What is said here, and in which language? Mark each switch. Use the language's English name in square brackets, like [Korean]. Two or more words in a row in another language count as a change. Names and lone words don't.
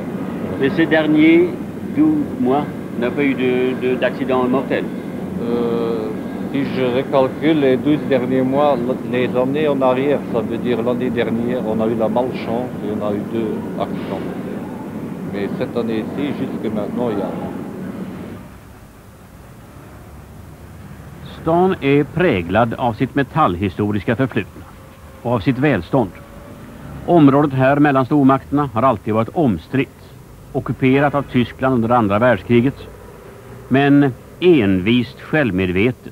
[French] Mais ces derniers 12 mois n'a pas eu d'accident mortel? Si je recalcule les 12 derniers mois, les années en arrière, ça veut dire l'année dernière, on a eu la malchance et on a eu 2 accidents. Mais cette année-ci, jusque maintenant, il y a... [Swedish] Stan är präglad av sitt metallhistoriska förflutna och av sitt välstånd. Området här mellan stormakterna har alltid varit omstritt, ockuperat av Tyskland under andra världskriget, men envist självmedvetet.